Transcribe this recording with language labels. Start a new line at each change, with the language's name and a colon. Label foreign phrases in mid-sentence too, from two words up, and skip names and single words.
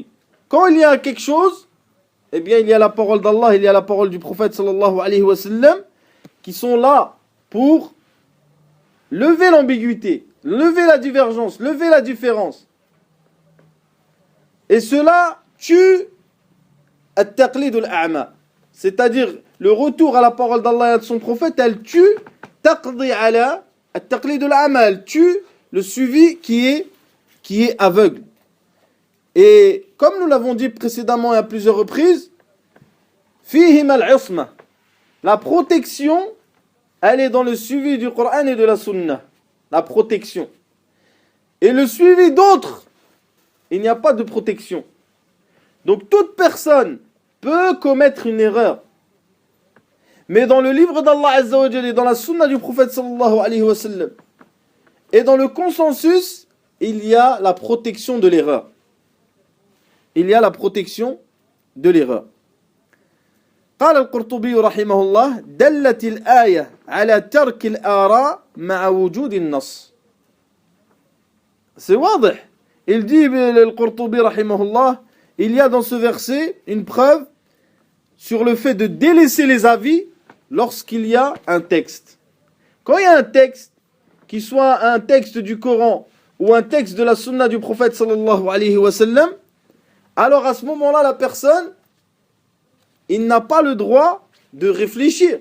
French: Quand il y a quelque chose, eh bien il y a la parole d'Allah, il y a la parole du prophète
Arabic: صلى الله عليه وسلم,
French: qui sont là pour lever l'ambiguïté, lever la divergence, lever la différence. Et cela tue
Arabic: التقليد الأعمى.
French: C'est-à-dire le retour à la parole d'Allah et de son prophète, elle tue
Arabic: تقضي على التقليد الأعمى,
French: elle tue le suivi qui est aveugle. Et comme nous l'avons dit précédemment et à plusieurs reprises,
Arabic: فيهم العصمة,
French: la protection, elle est dans le suivi du Coran et de la Sunna. La protection. Et le suivi d'autres, il n'y a pas de protection. Donc toute personne peut commettre une erreur. Mais dans le livre d'
Arabic: الله عز وجل
French: et dans la Sunna du prophète
Arabic: صلى الله عليه وسلم
French: et dans le consensus, il y a la protection de l'erreur. Il y a la protection de l'erreur.
Arabic: قال القرطبي رحمه الله دلت الآية على ترك الآراء مع وجود النص.
French: C'est واضح. Il dit le Qurtubi rahimahullah, il y a dans ce verset une preuve sur le fait de délaisser les avis lorsqu'il y a un texte. Quand il y a un texte, qui soit un texte du Coran ou un texte de la Sunna du prophète
Arabic: صلى الله عليه وسلم,
French: alors à ce moment-là, la personne, il n'a pas le droit de réfléchir.